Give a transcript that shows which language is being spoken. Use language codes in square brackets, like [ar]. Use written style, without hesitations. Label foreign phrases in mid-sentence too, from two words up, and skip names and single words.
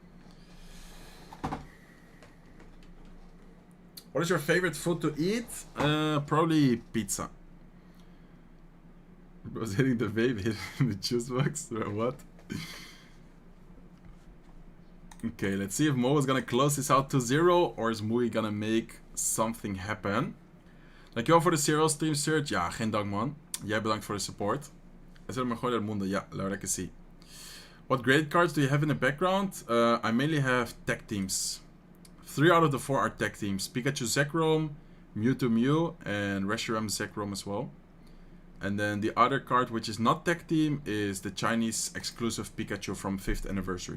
[en] What is your favorite food to eat? Probably pizza. I was hitting the vape, hitting the juice box. What? Okay, let's see if Mo is gonna close this out to 0 or is Mugi gonna make something happen. [nl] Dankjewel voor de CRL stream search. Ja, geen dank man. Jij bedankt voor de support. Is er maar gewoon [es] del mundo. Ja, la verdad que sí. [en] What grade cards do you have in the background? I mainly have tech teams. 3 out of the 4 are tech teams. Pikachu Zekrom, Mewtwo Mew, and Reshiram Zekrom as well. And then the other card, which is not tech team, is the Chinese exclusive Pikachu from 5th anniversary.